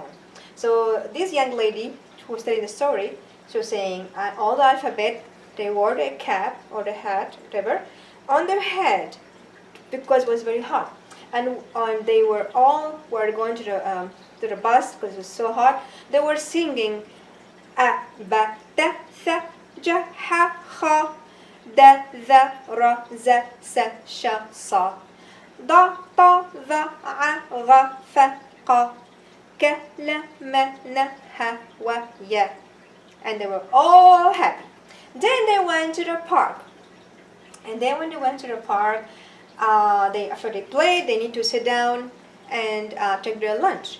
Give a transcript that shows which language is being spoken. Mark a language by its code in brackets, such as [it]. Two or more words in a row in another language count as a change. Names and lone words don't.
[en] So this young lady who was telling the story, she was saying all the alphabet, they wore their cap or the hat, whatever, on their head because it was very hot. And they were going to the bus because it was so hot. They were singing a, [ar] ba, ta, tha, ja, ha, kha, da, tha, ra, za, sa, sha, sa. Da, ta, va, a, ga, fa, qa, كلمناها ويا. [en] And they were all happy. Then they went to the park. And then when they went to the park, after they played, they need to sit down and take their lunch.